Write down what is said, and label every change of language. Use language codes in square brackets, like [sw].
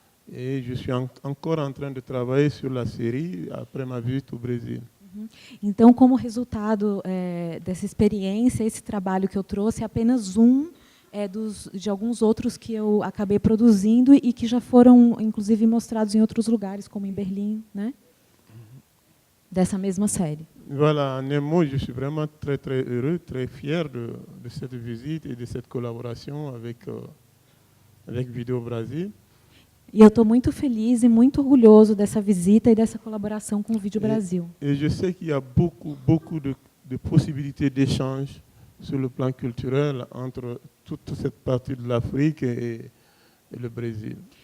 [fr] Et je suis encore en train de travailler sur la série après ma visite au Brésil. [pt] Então, como resultado dessa experiência, esse trabalho que eu trouxe é apenas de alguns outros que eu acabei produzindo e que já foram, inclusive, mostrados em outros lugares, como em Berlim, né? Dessa mesma série. [fr] Voilà, en un mot, je suis vraiment très, très heureux, très fier de cette visite et de cette collaboration avec Vidéo Brasil. [pt] E eu estou muito feliz e muito orgulhoso dessa visita e dessa colaboração com o Vídeo Brasil. [fr] Et je sais qu'il y a beaucoup de possibilités d'échange sur le plan culturel entre toute cette partie de l'Afrique et le Brésil.